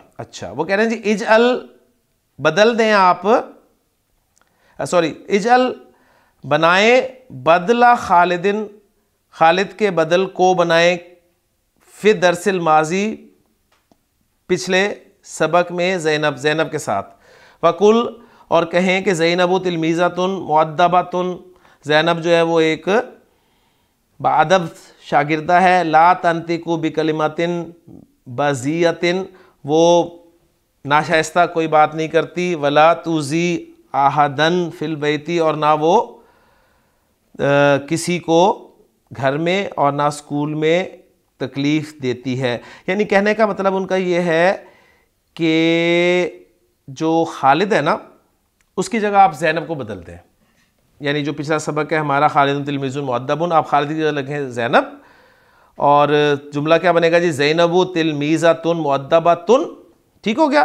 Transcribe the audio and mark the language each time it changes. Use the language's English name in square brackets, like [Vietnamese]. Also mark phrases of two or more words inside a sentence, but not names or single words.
[Hindi] अच्छा वो कह रहे हैं जी इजअल, बदल दें आप, सॉरी इजअल बनाए, [Arabic] بدل خالدٍ, [Hindi] खालिद के बदल को बनाए, [Arabic] في الدرس الماضي [Hindi] पिछले सबक में, ज़ैनब के साथ। वकुल, और कहें कि [Arabic] زينبُ تلميذةٌ مؤدبةٌ, [Hindi] ज़ैनब जो है वो एक बाअदब शागिर्दा है। [Arabic] لا تنطق بكلمةٍ بذيئةٍ, [Hindi] वो नाशाइस्ता कोई बात नहीं करती। [Arabic] ولا تؤذي أحداً في البيت, [Hindi] और ना वो किसी को घर में और ना स्कूल में तकलीफ़ देती है। यानी कहने का मतलब उनका ये है कि जो खालिद है ना, उसकी जगह आप ज़ैनब को बदल दें। यानी जो पिछला सबक है हमारा [Arabic] خالدٌ تلميذٌ مؤدبٌ, [Hindi] आप खालिद की जगह लिखें ज़ैनब, और जुमला क्या बनेगा जी, [Arabic] زينبُ تلميذةٌ مؤدبةٌ, [Hindi] ठीक हो गया।